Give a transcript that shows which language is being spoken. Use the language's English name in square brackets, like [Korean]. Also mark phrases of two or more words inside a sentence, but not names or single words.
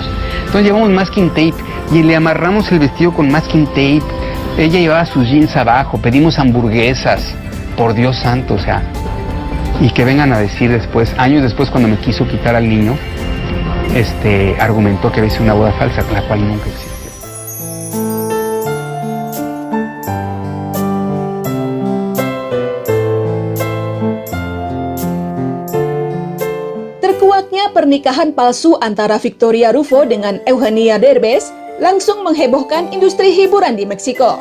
[Spanish] Entonces llevamos [English] masking tape [Spanish] y le amarramos el vestido con [English] masking tape. [Spanish] Ella llevaba sus jeans abajo, pedimos hamburguesas, por Dios santo, o sea. Y que vengan a decir después, años después, cuando me quiso quitar al niño, argumentó que había sido una boda falsa, la cual nunca existió. [Indonesian] Terkuaknya pernikahan palsu antara Victoria Rufo dengan Eugenio Derbez langsung menghebohkan industri hiburan di Meksiko.